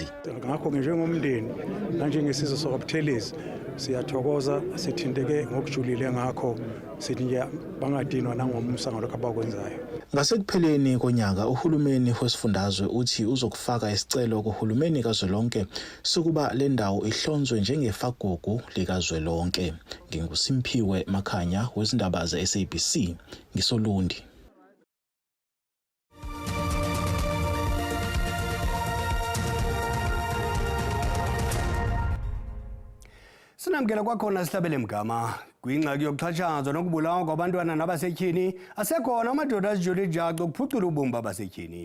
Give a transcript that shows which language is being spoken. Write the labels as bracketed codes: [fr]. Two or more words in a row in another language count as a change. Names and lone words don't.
[zu] Ngakho njengomndeni nanjengesizwe sakwaButhelezi siyathokoza, sithinteke ngokujulile ngakho sithi nje bangadinwa nangomsa ngalokho abakwenzayo. Ngasekupheleni konyaka uhulumeni wesifundazwe uthi uzokufaka isicelo kuhulumeni kazwelonke sokuba le ndawo ihlonzwe njengefagugu likazwelonke. NginguSimphiwe Makhanya wezindaba ze-SABC ngisolundi. [xh] Sinamkela kwakhona Sihlabele Mgama kwingxaki yokuxhatshazwa nokubulawa kwabantwana nabasetyhini asekhona amadoda azijule ijacu ukuphucula ubomi babasetyhini.